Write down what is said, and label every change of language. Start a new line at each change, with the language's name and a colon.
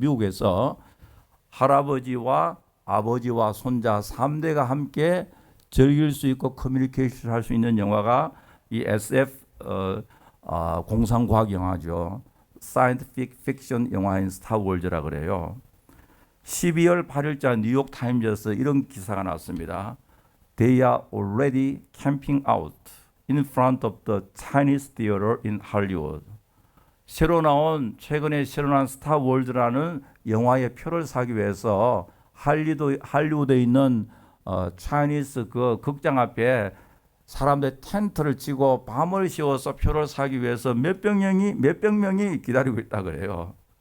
Korean: 미국에서 할아버지와 아버지와 손자 3대가 함께 즐길 수 있고 커뮤니케이션 할 수 있는 영화가 이 SF 공상과학 영화죠. 사이언티픽 픽션 영화인 스타워즈라 그래요. 12월 8일자 뉴욕 타임즈에서 이런 기사가 나왔습니다.
English: They are already camping out in front of the Chinese theater in Hollywood.
Korean: 최근에 새로 나온 스타워즈라는 영화의 표를 사기 위해서 할리우드에 있는 차이니스 그 극장 앞에 사람들 텐트를 치고 밤을 씌워서 표를 사기 위해서 몇백 명이 기다리고 있다 그래요.